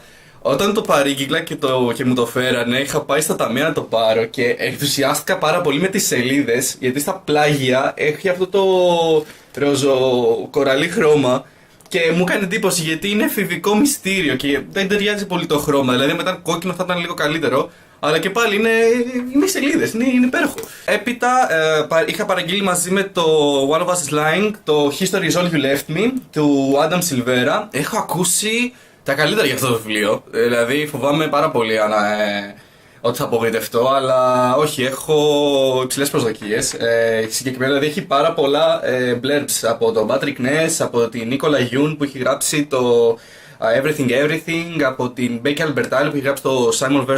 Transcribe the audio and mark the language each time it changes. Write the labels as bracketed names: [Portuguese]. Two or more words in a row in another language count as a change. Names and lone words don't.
[Greek] Όταν το παρήγγειλα και μου το φέρανε, είχα πάει στα ταμεία να το πάρω και ενθουσιάστηκα πάρα πολύ με τις σελίδες, γιατί στα πλάγια έχει αυτό το ροζο κοραλί χρώμα και μου έκανε εντύπωση γιατί είναι εφηβικό μυστήριο και δεν ταιριάζει πολύ το χρώμα. Δηλαδή μετά κόκκινο θα ήταν λίγο καλύτερο, αλλά και πάλι είναι σελίδες, είναι υπέροχο. Έπειτα είχα παραγγείλει μαζί με το One of Us is Lying το History is All You Left Me του Adam Silvera. Έχω ακούσει τα καλύτερα για αυτό το βιβλίο, δηλαδή φοβάμαι πάρα πολύ ότι θα απογοητευτώ, αλλά όχι, έχω υψηλές προσδοκίες. Συγκεκριμένα δηλαδή έχει πάρα πολλά blurbs από τον Patrick Ness, από την Nicola Yoon που έχει γράψει το Everything Everything, από την Becky Albertalli που έχει γράψει το Simon vs.